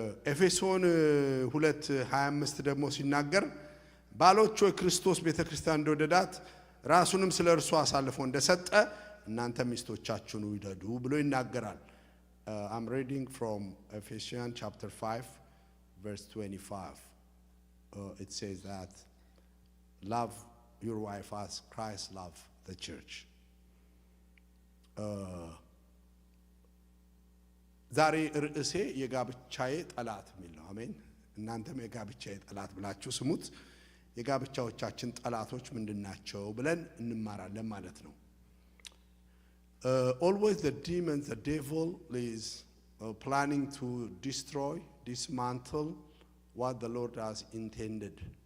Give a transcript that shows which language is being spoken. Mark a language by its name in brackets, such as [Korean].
[Amharic] ኤፌሶን 2:25 ደግሞ ሲናገር ባሎች ሆይ ክርስቶስ ቤተክርስቲያን እንደወደዳት ራሱንም ስለ እርሱ አሳልፎ እንደሰጠ እናንተ ሚስቶቻችሁን ውደዱ ብሎ ይናገራል። [English] I'm reading from Ephesians chapter 5 verse 25. It says that love your wife as Christ loved the church. [Amharic] ዛሬ ርዕሴ የጋብቻዬ ጠላት የሚል ነው። አሜን። እናንተም የጋብቻዬ ጠላት ብላችሁ ስሙት። የጋብቻዎቻችን ጠላቶች ምንድናቸው ብለን እንማራለን ማለት ነው። [English] Always the demon, the devil is planning to destroy, dismantle what the Lord has intended.